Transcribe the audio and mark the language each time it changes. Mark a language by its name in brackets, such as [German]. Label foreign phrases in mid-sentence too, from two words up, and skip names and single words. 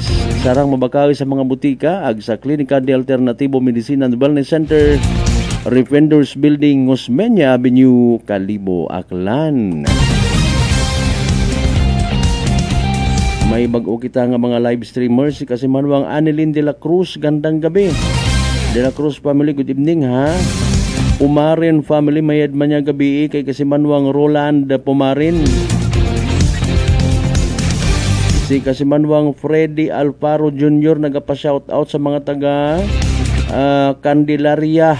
[Aklanon] Sarang mabakawi sa mga butika ag sa Klinika de Alternativo Medicine and Wellness Center, Refenders Building, Osmeña Avenue, Kalibo, Aklan. May bag-o kita nga mga [English] live streamers, [Aklanon] si Kasimanwang Annelyn de la Cruz, [Filipino] gandang gabi. [English] De la Cruz family, good evening ha. [Aklanon] Pumarin family, mayad man niya gabi kay Kasimanwang Roland Pumarin. Si Kasimanwang Freddy Alfaro Jr. nagapa-shoutout sa mga taga Candelaria.